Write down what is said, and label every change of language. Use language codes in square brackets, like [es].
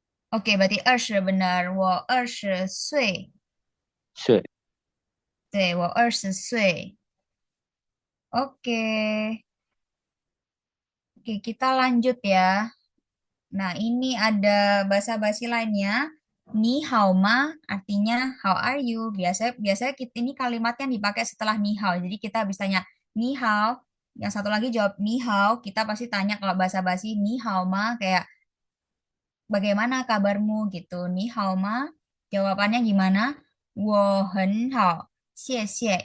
[id] Oke, berarti 20 benar. [zh] 我20岁。岁对，我20岁。Oke. [id] Oke, kita lanjut ya. Nah, ini ada basa-basi lainnya. [zh] Ni hao ma [id] artinya [en] how are you? [id] Biasanya ini kalimat yang dipakai setelah ni hao. Jadi kita bisa tanya ni hao. Yang satu lagi jawab ni hao. Kita pasti tanya kalau basa-basi [zh] ni hao ma [id] kayak bagaimana kabarmu gitu. [zh] Ni hao ma. [id] Jawabannya gimana? [zh] Wo hen hao. Xie xie.